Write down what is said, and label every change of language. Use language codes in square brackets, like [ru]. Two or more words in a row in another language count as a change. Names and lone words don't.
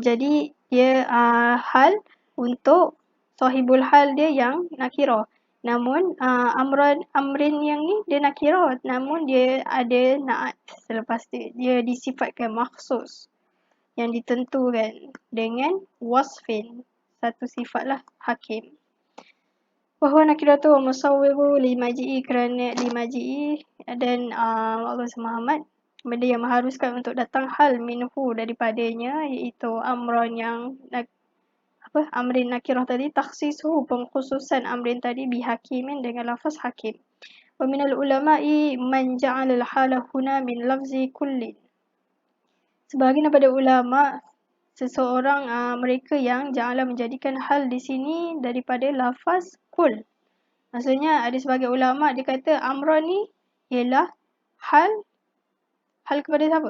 [ms] Jadi dia hal untuk [ar] صاحب الحال [ms] dia yang nakirah. Namun amrin yang ni dia nakirah, namun dia ada na'at selepas dia disifatkan makhsus, yang ditentukan dengan wasfin, satu sifat lah, hakim. [ar] وهو نكرة ومسوغ لمجيء, [ms] kerana limaji'i, dan Allah Muhammad, benda yang mengharuskan untuk datang [ar] حال منه, [ms] daripadanya, iaitu amran yang amrin nakirah tadi, takhsisuhu, pengkhususan amrin tadi, bihakimin, dengan lafaz hakim. [ar] ومن العلماء من جعل الحال هنا من لفظ كل. [ms] Sebahagian daripada ulama, seseorang mereka yang ja'ala, menjadikan hal di sini daripada lafaz kul. Maksudnya ada sebagai ulama dia kata amran ni ialah hal kepada siapa?